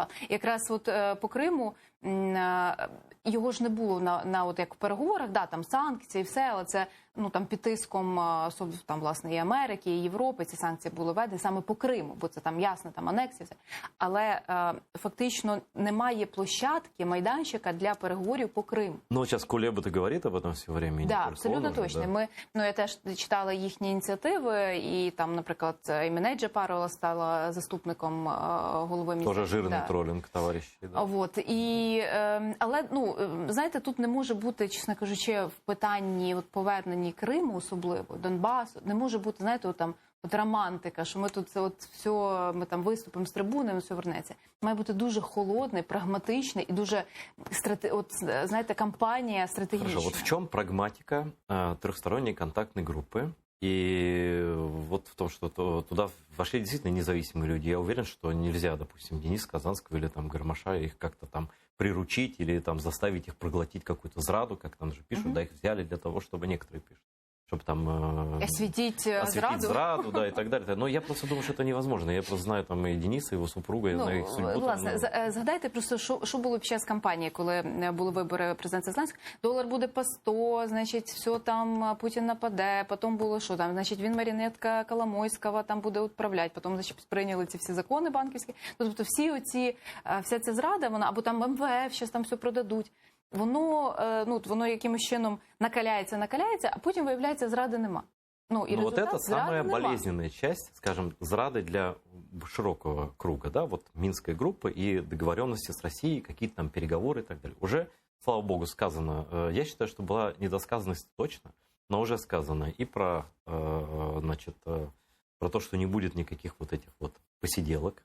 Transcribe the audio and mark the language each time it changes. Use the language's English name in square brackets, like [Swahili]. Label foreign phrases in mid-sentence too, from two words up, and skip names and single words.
[Ukrainian] Якраз от по Криму його ж не було от як в переговорах, да, там санкції, все, але це, ну, там під тиском там, власне, і Америки, і Європи ці санкції були введені саме по Криму, бо це там ясно, там анексія, все. Але фактично немає площадки, майданчика для переговорів по Криму. Ну, зараз Кулеба говорить [Russian] об этом все время. Да, абсолютно точно. Да. [Ukrainian] Я теж читала їхні ініціативи, і там, наприклад, Іміне Джапарова стала заступником голови міста. Тоже жирний тролінг, товариші. [Russian] Да. Вот. [Ukrainian] І, але, ну, знаєте, тут не може бути, чесно кажучи, в питанні поверненні Криму, особливо, Донбасу, не може бути, знаєте, от романтика, що ми тут все, ми там виступимо з трибуни, все вернеться. Має бути дуже холодний, прагматичний і дуже, знаєте, кампанія стратегічна. [Russian] Хорошо, вот [Ukrainian] в чому [Russian] прагматика трехсторонней контактной группы? И вот в том, что туда вошли действительно независимые люди. Я уверен, что нельзя, допустим, Дениса Казанского или там Гармаша их как-то там приручить или там заставить их проглотить какую-то зраду, как там же пишут, да, их взяли для того, чтобы некоторые пишут. чтобы там осветить зраду, да, и так далее. Но я просто думаю, что это невозможно. Я просто знаю там и Дениса, его супруга, я знаю их судьбу. [Ukrainian] Власне, згадайте просто, що було під час кампанії, коли були вибори президента Зеленського. Долар буде по 100, значить, все там, Путін нападе, потім було що там, значить, він маріонетка Коломойського там буде відправляти, потім, значить, прийняли ці всі закони банківські. Тобто вся ця зрада, вона, або там МВФ, щас там все продадуть. Воно якимось чином накаляється, а потім, виявляється, зради нема. [Russian] И вот это самая болезненная часть, скажем, зрады для широкого круга, да, вот Минской группы и договоренности с Россией, какие-то там переговоры и так далее. Уже, слава богу, сказано, я считаю, что была недосказанность точно, но уже сказано и про, значит, про то, что не будет никаких вот этих вот посиделок.